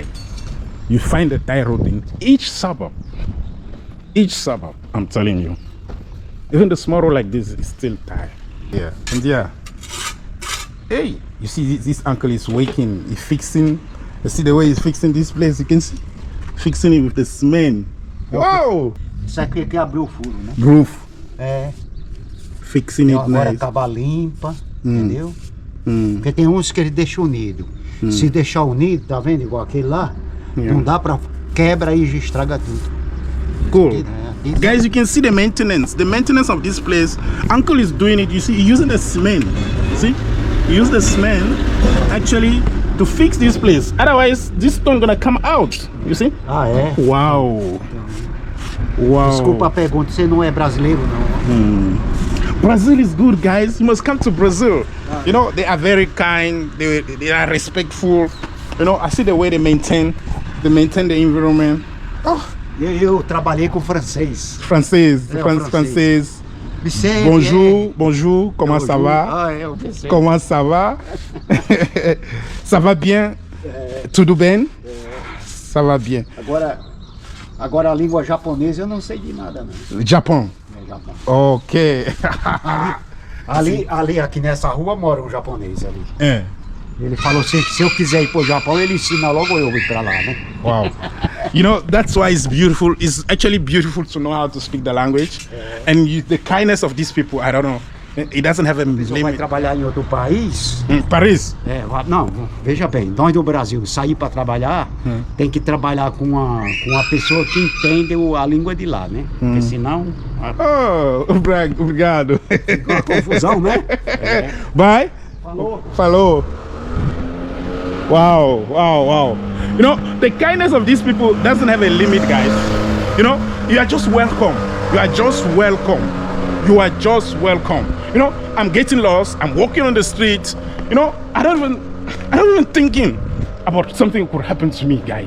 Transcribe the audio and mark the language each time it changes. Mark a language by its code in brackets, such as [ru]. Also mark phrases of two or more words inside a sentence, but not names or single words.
[en] You find a tie road in each suburb. Each suburb, I'm telling you. Even the small road like this is still tied. Yeah, and yeah. Hey, you see this uncle is waking, he's fixing. You see the way he's fixing this place, you can see. Fixing it with the cement. Wow! [pt] Isso aqui que abriu o furo, né? [en] Groove. [pt] É. [en] Fixing it [pt] Agora [en] nice. [pt] acaba limpa, entendeu? Porque tem uns que ele deixa unido. Se deixar unido, tá vendo? Igual aquele lá, não dá pra... Quebra e estraga tudo. [en] Cool. Guys, you can see the maintenance. The maintenance of this place. Uncle is doing it. You see, he's using the cement. See? He used the cement actually to fix this place. Otherwise, this stone gonna come out. You see? [pt] Ah, é? [en] Wow. Wow. [pt] Desculpa a pergunta, você não é brasileiro, não? [en] Brazil is good, guys. You must come to Brazil. You know, they are very kind. They are respectful. You know, I see the way they maintain the environment. Oh. [pt] Eu trabalhei com francês. Francês. [fr] Bonjour, bonjour, comment ça va? [pt] Ah, eu pensei. [fr] Comment ça va? Ça va bien? [pt] Tudo bem? [fr] Ça va bien. [pt] Agora a língua japonesa eu não sei de nada, não. Japão. É, Japão. Ok. Ali, aqui nessa rua mora um japonês ali. É. Ele falou assim, que se eu quiser ir pro Japão, ele ensina logo eu ir pra lá, né? [en] Wow. You know, that's why it's beautiful. It's actually beautiful to know how to speak the language. And the kindness of these people, I don't know. It doesn't have a [pt] Vai [en] limit. [pt] trabalhar em outro país. Paris. Não, veja bem, nós do Brasil sair para trabalhar, tem que trabalhar com uma pessoa que entende a língua de lá, né? Porque senão... Oh, obrigado. Fica uma confusão, né? É. [en] Bye. [pt] Falou. [en] Wow. You know, the kindness of these people doesn't have a limit, guys. You know, you are just welcome. You are just welcome. You know, I'm getting lost. I'm walking on the street. You know, I don't even thinking about something could happen to me, guys.